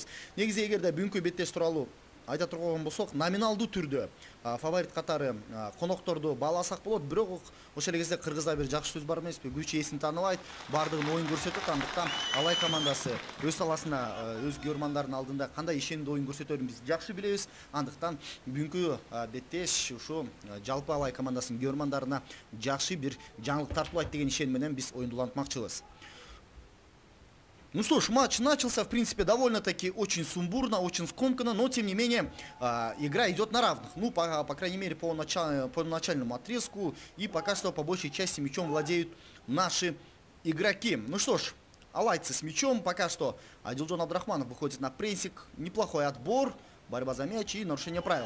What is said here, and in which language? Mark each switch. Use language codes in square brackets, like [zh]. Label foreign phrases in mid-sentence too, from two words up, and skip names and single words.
[ky] Негизи эгерде бүгүнкү беттеш тууралуу айта турган болсок, номиналдуу түрдө фаворит катары конокторду бааласак болот, бирок ошол эле кезде кыргызда бир жакшы сөз бар эмеспи, күч ээсин тааныбайт, баардыгын оюн көрсөтөт. Андыктан алай командасы өз саласына, өз көрөрмандардын алдында кандай ишендүү оюн көрсөтөрүн биз жакшы билебиз. Андыктан бүгүнкү беттеш ушу жалпы алай командасынын көрөрмандарына жакшы бир жаңылык тартуулайт деген ишеним менен биз оюнду улантмакчыбыз. [ru] Ну что ж, матч начался, в принципе, довольно-таки очень сумбурно, очень скомканно, но, тем не менее, игра идет на равных. Ну, по крайней мере, по начальному отрезку, и пока что по большей части мячом владеют наши игроки. Ну что ж, алайцы с мячом, пока что Адилжон Абдрахманов выходит на прессинг, неплохой отбор, борьба за мяч и нарушение правил.